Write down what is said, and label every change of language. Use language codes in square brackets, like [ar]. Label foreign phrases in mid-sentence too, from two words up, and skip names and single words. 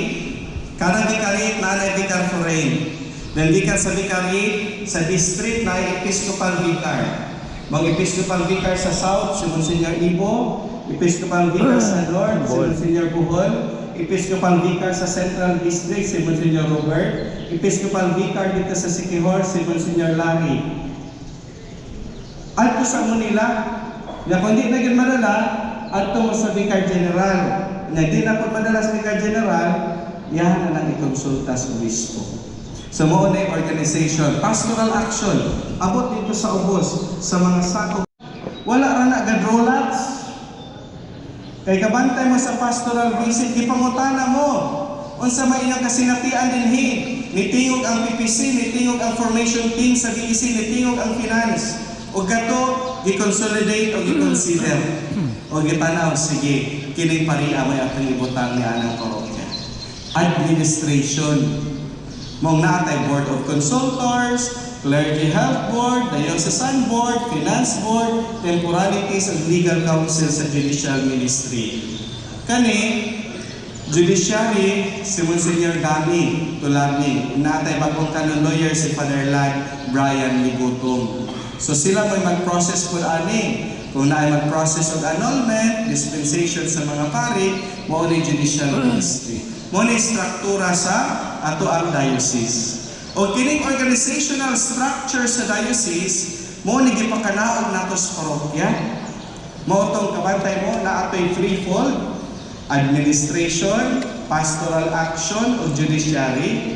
[ceb] Kada vicariate na [en] Vicar Foreign. [ceb] Then, di ka sa vicariate, sa district na [en] Episcopal Vicar. [ceb] Mga [en] Episcopal Vicar [ceb] sa South, si Monsignor Ibo. [en] Episcopal Vicar [ceb] sa North, si Monsignor Buhol. [en] Episcopal Vicar [ceb] sa Central District, si Monsignor Robert. [en] Episcopal Vicar [ceb] dito sa Siquijor, si Monsignor Larry. [tl] At sa Manila, na kung di na madala, at mo sa [en] Vicar General. [tl] Na di na po madala sa [en] Vicar General, [tl] yan na lang ikonsulta sa obispo. [ceb] So mo na yung organization, [en] pastoral action, [ceb] abot dito sa ubos, sa mga sakop. Wala ra na gadrolats. Kay kabantay mo sa pastoral visit, ipangutana mo. Unsa may ilang kasinatian dinhi, nitingog ang PPC, nitingog ang [en] formation team [ceb] sa BEC, nitingog ang finance. O gato, i-consolidate o i-consider. O gitanaw, sige, kining pariya may atong ibutang ni anang parokya. Administration. Mong natay Board of Consultors, Clergy Health Board, Diocesan Board, Finance Board, Temporalities and Legal Council sa Judicial Ministry. Kani, Judiciary, si Monsignor Dami Tulani, natay bagong [en] canon lawyer [ceb] si Father Lad Brian Ligutong. So sila may mag-process po ani. Kung naay [en] mag-process of annulment, [ceb] dispensation sa mga pari, mo ni Judicial Ministry. Mo ni struktura sa ato ang diocese. O kining [en] organizational structure [ceb] sa diocese, mo ni gipakanaog nato sa parokya. Mo tong kabantay mo na ato'y threefold: [en] administration, pastoral action, [ceb] o judiciary.